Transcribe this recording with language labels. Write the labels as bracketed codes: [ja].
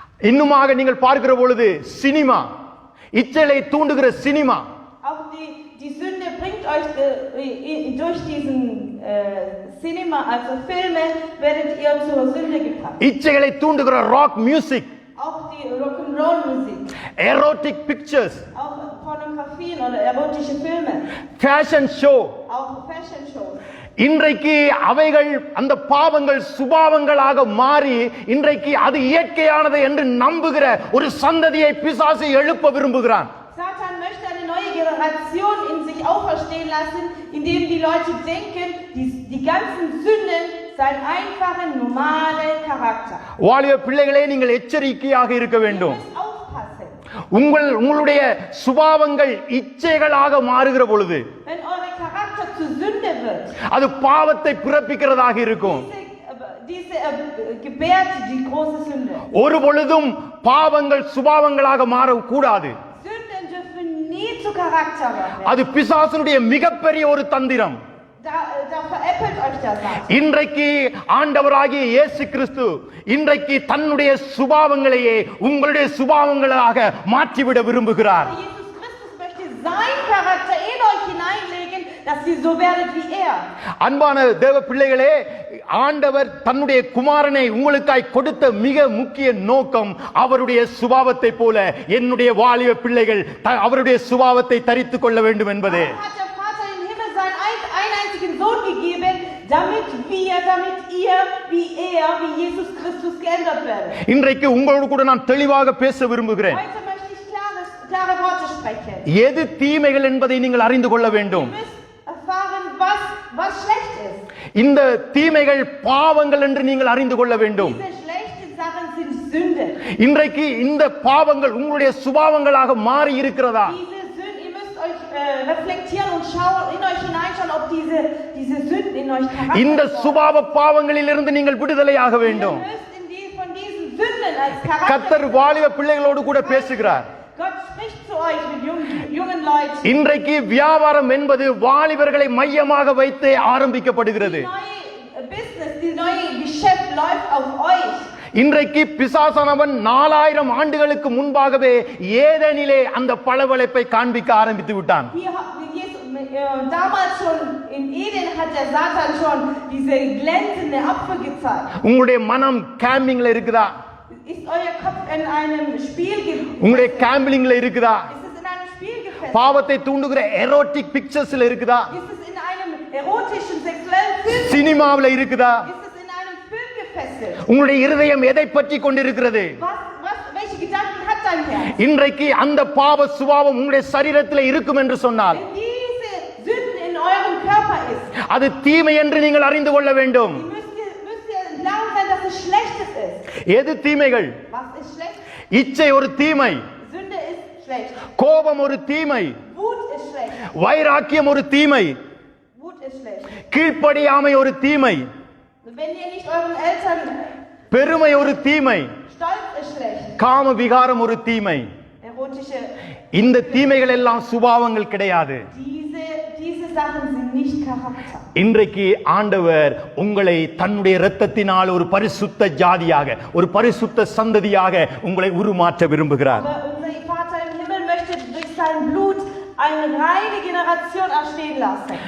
[ta] இன்னுமாக நீங்கள் பார்க்கிற பொழுது சினிமா, இச்சைகளை தூண்டுகிற cinema. [de] Auch die Sünde bringt euch durch diesen Cinema, also Filme, werdet ihr zur Sünde gebracht. [ta] இச்சைகளை தூண்டுகிற rock music. [de] Auch die Rock'n'Roll Musik. [en] Erotic pictures. [de] Auch Pornografien oder erotische Filme. [en] Fashion show. [de] Auch Fashion Shows. [ta] இன்றைக்கு அவைகள் அந்த பாவங்கள் சுபாவங்களாக மாறி இன்றைக்கு அது இயற்கையானது என்று நம்புகிற ஒரு சந்ததியை பிசாசு எழுப்ப விரும்புகிறான். [de] Satan möchte eine neue Generation in sich auferstehen lassen, indem die Leute denken, die ganzen Sünden seien einfache, normale Charakter. [ta] வாலிப பிள்ளைகளே, நீங்கள் எச்சரிக்கையாக இருக்க வேண்டும். [de] Ihr müsst aufpassen. [ta] உங்களுடைய சுபாவங்கள் இச்சைகளாக மாறுகிற பொழுது, [de] Wenn eure Charakter zur Sünde wird, [ta] அது பாவத்தை பிறப்பிக்கிறதாக இருக்கும். [de] diese gebärt die große Sünde. [ta] ஒரு பொழுதும் பாவங்கள் சுபாவங்களாக மாறக்கூடாது. [de] Sünden dürfen nie zu Charakter werden. [ta] அது பிசாசனுடைய மிகப்பெரிய ஒரு தந்திரம். [de] Da veräppelt euch der Satan. [ta] இன்றைக்கு ஆண்டவராகிய இயேசு கிறிஸ்து இன்றைக்கு தன்னுடைய சுபாவங்களையே உங்களுடைய சுபாவங்களாக மாற்றிவிட விரும்புகிறார். [de] Jesus Christus möchte sein Charakter in euch hineinlegen, dass ihr so werdet wie er. [ta] அன்பான தேவ பிள்ளைகளே, ஆண்டவர் தன்னுடைய குமாரனை உங்களுக்காய் கொடுத்த மிக முக்கிய நோக்கம் அவருடைய சுபாவத்தை போல என்னுடைய வாலிப பிள்ளைகள் அவருடைய சுபாவத்தை தரித்துக் கொள்ள வேண்டும் என்பதே. [de] Hat der Vater im Himmel seinen einzigen Sohn gegeben, damit ihr, wie er, wie Jesus Christus geändert werdet. [ta] இன்றைக்கு உங்களோடு கூட நான் தெளிவாக பேச விரும்புகிறேன். [de] Heute möchte ich klare Worte sprechen. [ta] எது தீமைகள் என்பதை நீங்கள் அறிந்து கொள்ள வேண்டும். [de] Ihr müsst erfahren, was schlecht ist. [ta] இந்த தீமைகள் பாவங்கள் என்று நீங்கள் அறிந்து கொள்ள வேண்டும். [de] Diese schlechten Sachen sind Sünde. [ta] இன்றைக்கு இந்த பாவங்கள் உங்களுடைய சுபாவங்களாக மாறி இருக்கிறதா? [de] Ihr müsst euch reflektieren und in euch hineinschauen, ob diese Sünden in euch [ta] இந்த [de] Charakter [ta] சுபாவ பாவங்களிலிருந்து நீங்கள் விடுதலையாக [de] Ihr [ta] வேண்டும். [de] müsst von diesen Sünden als Charakter. [ta] கர்த்தர் வாலிப பிள்ளைகளோடு கூட பேசுகிறார். [de] Gott spricht zu euch mit jungen Leuten. [ta] இன்றைக்கு வியாபாரம் என்பது வாலிபர்களை மையமாக வைத்து ஆரம்பிக்கப்படுகிறது. [de] Die neue Geschäft läuft auf euch. [ta] இன்றைக்கு பிசாசானவன் 4000 ஆண்டுகளுக்கு முன்பாகவே ஏதேனிலே அந்த பளபளப்பை காண்பிக்க ஆரம்பித்து விட்டான். [de] Damals schon in Eden hat der Satan schon diese glänzende Apfel gezeigt. [ta] உங்களுடைய மனம் கேம்பிங்ல இருக்குதா? [de] Ist euer Kopf in einem Spiel [ta] உங்களுடைய கேம்பிங்ல இருக்குதா? [de] Ist es in einem Spiel gefesselt? [ta] பாவத்தை தூண்டுகிற எரோட்டிக் பிக்சர்ஸ்ல இருக்குதா? [de] Ist es in einem erotischen sexuellen Film? [ta] சினிமாவுல இருக்குதா? [de] Ist es in einem Film gefesselt? [ta] உங்களுடைய இருதயம் எதை பற்றி கொண்டிருக்கிறது? [de] Welche Gedanken hat dein Herz? [ta] இன்றைக்கு அந்த பாவ சுபாவம் உங்களுடைய சரீரத்தில் இருக்கும் என்று சொன்னால் [de] Wenn diese Sünden in eurem Körper ist, [ta] அது தீமை என்று நீங்கள் அறிந்து கொள்ள வேண்டும். [de] müsst ihr lernen, dass es Schlechtes ist. [ta] எது தீமைகள்? [de] Was ist schlecht? [ta] இச்சை ஒரு தீமை. [de] Sünde ist schlecht. [ta] கோபம் ஒரு தீமை. [de] Wut ist schlecht. [ta] வைராக்கியம் ஒரு தீமை. [de] Wut ist schlecht. [ta] கீழ்ப்படியாமை ஒரு தீமை. [de] Wenn ihr nicht euren Eltern [ta] பெருமை ஒரு தீமை. [de] Stolz ist schlecht. [ta] காம விகாரம் ஒரு தீமை. [de] Erotische. [ta] இந்த தீமைகள் எல்லாம் சுபாவங்கள் கிடையாது. [de] Diese Sachen sind nicht Charakter. [ta] இன்றைக்கு ஆண்டவர் உங்களை தன்னுடைய இரத்தத்தினால் ஒரு பரிசுத்த ஜாதியாக ஒரு பரிசுத்த சந்ததியாக உங்களை உருமாற்ற விரும்புகிறார். [de] Aber unser Vater im Himmel möchte durch sein Blut eine reine Generation erstehen lassen.